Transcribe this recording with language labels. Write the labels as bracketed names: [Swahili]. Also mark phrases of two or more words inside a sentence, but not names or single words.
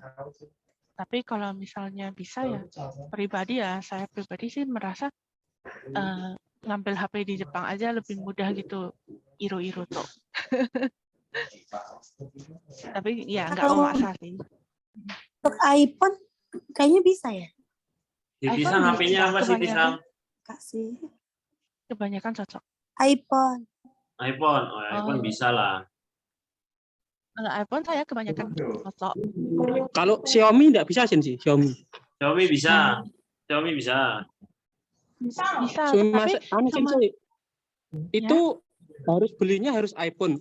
[Indonesian] Tapi kalau misalnya bisa ya saya pribadi sih merasa ngambil HP di Jepang aja lebih mudah gitu, iru-iru tuh. Tapi ya nggak Kalau memaksa sih. untuk iPhone kayaknya bisa ya. Siti iPhone Sang bisa, HP-nya apa Siti Sang? Kasih Kebanyakan cocok. iPhone. iPhone. Oh, iPhone Oh. bisa lah. Kalau iPhone saya kebanyakan cocok. Kalau Xiaomi nggak bisa sih, Xiaomi. Xiaomi bisa. Xiaomi bisa. Bisa, Xiaomi tapi anu, sama Sensei. Itu harus belinya harus iPhone.